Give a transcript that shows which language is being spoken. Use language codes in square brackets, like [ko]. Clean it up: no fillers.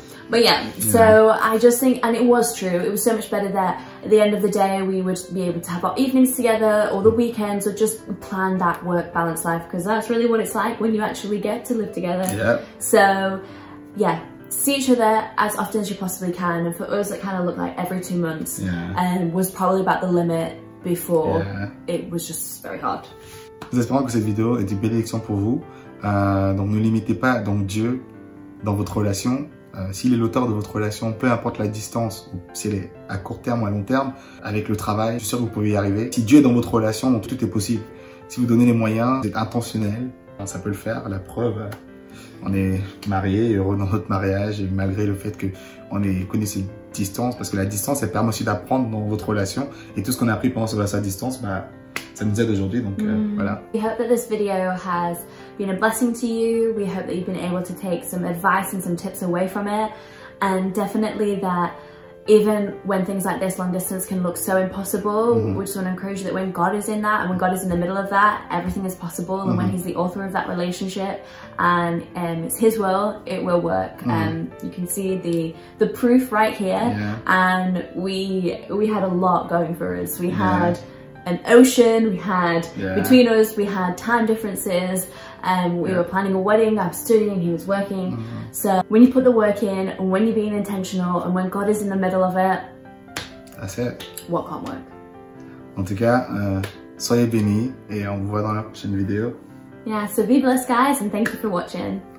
[en] But yeah, so I just think, and it was true, it was so much better that at the end of the day we would be able to have our evenings together or the weekends, or just plan that work-balance life, because that's really what it's like when you actually get to live together. Yeah. So yeah, see each other as often as you possibly can, and for us it kind of looked like every 2 months, and was probably about the limit before. It was just very hard. [fr] Nous espérons que cette vidéo est une bénédiction pour vous. Donc ne limitez pas donc Dieu dans votre relation. S'il est l'auteur de votre relation, peu importe la distance, ou si elle est à court terme ou à long terme, avec le travail, je suis sûr que vous pouvez y arriver. Si Dieu est dans votre relation, donc tout est possible. Si vous donnez les moyens, vous êtes intentionnel, ça peut le faire. La preuve, on est mariés, heureux dans notre mariage, et malgré le fait qu'on ait connu cette distance, parce que la distance, elle permet aussi d'apprendre dans votre relation, et tout ce qu'on a appris pendant cette distance, bah, ça nous aide aujourd'hui, donc voilà. [en] We hope that this video has been a blessing to you. We hope that you've been able to take some advice and some tips away from it, and definitely that even when things like this, long distance can look so impossible, we just want to encourage you that when God is in that, and when God is in the middle of that, everything is possible, and when He's the author of that relationship, and it's His will, it will work. You can see the proof right here, and we had a lot going for us. We had an ocean, we had between us, we had time differences, and we were planning a wedding. I was studying, he was working. So when you put the work in, and when you're being intentional, and when God is in the middle of it, that's it. What can't work? [fr] En tout cas, soyez bénis et on vous voit dans la prochaine vidéo. [en] Yeah, so be blessed guys, and thank you for watching.